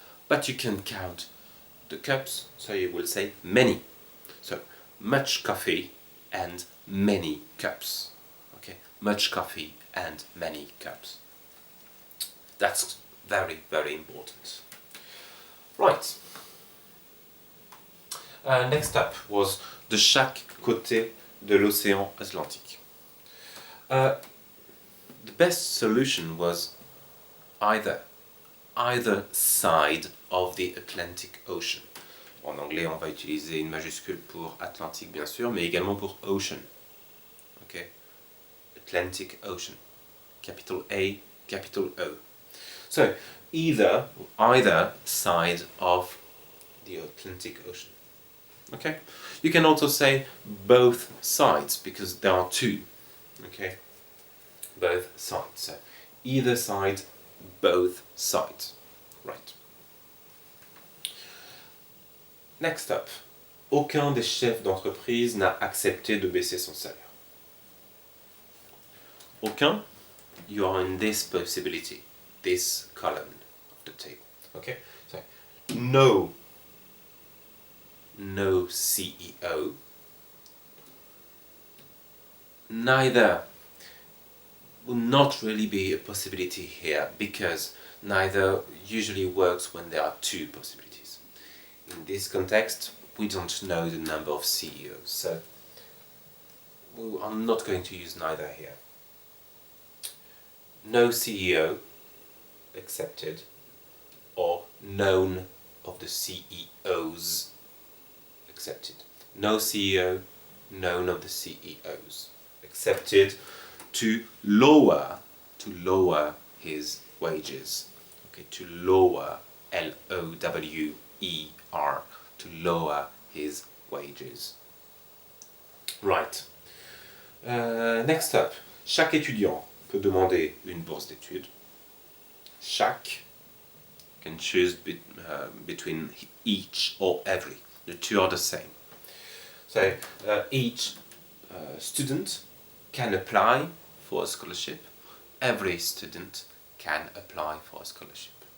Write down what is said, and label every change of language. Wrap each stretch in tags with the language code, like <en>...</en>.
<en>But you can count the cups, so you will say many. So, much coffee and many cups. Okay, much coffee and many cups. That's very, very important. Right. Next up was</en> <fr>de chaque côté de l'océan Atlantique.</fr> <en>The best solution was either side of the Atlantic Ocean.</en> <fr>En anglais, on va utiliser une majuscule pour Atlantique, bien sûr, mais également pour Ocean.</fr> <en>Okay? Atlantic Ocean. Capital A, capital O. So, either side of the Atlantic Ocean. Okay? You can also say both sides, because there are two. Okay? Both sides. So, either side, both sides. Right. Next up.</en> <fr>Aucun des chefs d'entreprise n'a accepté de baisser son salaire.</fr> <en>Aucun, you are in this possibility, this column of the table. Okay? So, no CEO. Neither will not really be a possibility here, because neither usually works when there are two possibilities. In this context, we don't know the number of CEOs, so we are not going to use neither here. No CEO accepted, or none of the CEOs accepted. No CEO, none of the CEOs accepted to lower his wages. Okay, to lower, L-O-W-E-R, to lower his wages. Right. Next up,</en> <fr>chaque étudiant peut demander une bourse d'études.</fr> <en>Chaque can choose between each or every. The two are the same. So each student can apply for a scholarship. Every student can apply for a scholarship.</en>